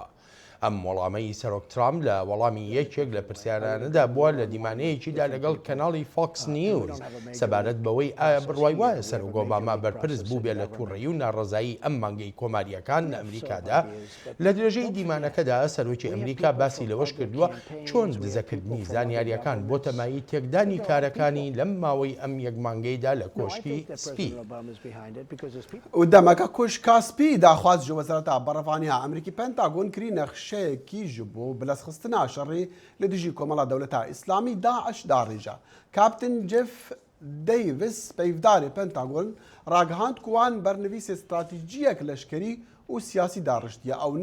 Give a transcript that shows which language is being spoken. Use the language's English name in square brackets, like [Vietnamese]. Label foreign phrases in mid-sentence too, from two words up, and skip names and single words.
[Central Kurdish] ئەم وەڵامەی سەرۆک ترامپ لە وەڵامی یەکێک لە پرسیارانەدا بووە لە دیمانەیەکیدا لەگەڵ کەناڵی فۆکس نیوز سەبارەت بەوەی ئایا بڕوای وایە سەرۆک ئۆباما بەرپرس بوو بێت لە تووڕەیی و ناڕەزایی ئەم مانگەی کۆماریەکان لە ئەمریکادا. لە درێژەی دیمانەکەدا سەرۆکی ئەمریکا باسی لەوەش کردووە چۆن دزەکردنی زانیاریەکان بۆ تەمایی تێکدانی کارەکانی لەم ماوەی ئەم یەک مانگەیدا لە کۆشکی سپی. [Kurdish] و دەمەکە کوشکا سپی داخواست ji Wezareta Berevaniya Amerîkî Pentagon kirî nexşeyekî ji bo bilezxistina şerê li dijî komela Dewleta İslamî Daeş darêja. Kaptên Jeff Davis peyvdarê Pentagon ragihand ku wan bernivîsê stratejiyek leşkerî û siyasî dariştiye ew